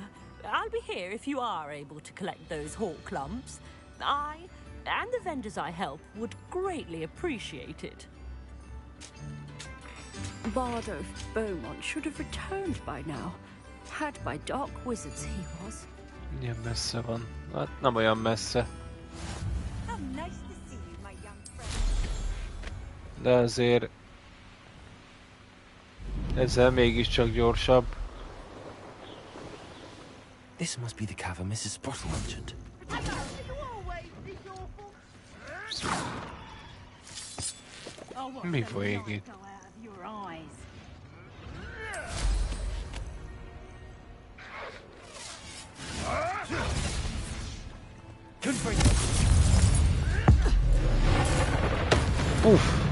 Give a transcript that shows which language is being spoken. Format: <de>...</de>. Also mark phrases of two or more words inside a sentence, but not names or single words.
<en>I'll be here if you are able to collect those Horklumps. I and the vendors I help would greatly appreciate it. Bardolph Beaumont should have returned by now. Had by dark wizards he was.</en> <hu>Milyen messze van? Hát nem olyan messze. De azért ezzel mégiscsak gyorsabb.</hu> <en>This must be the cavern Mrs. Sprottle mentioned.</en> <hu>Mi folyik itt? Puff!</hu>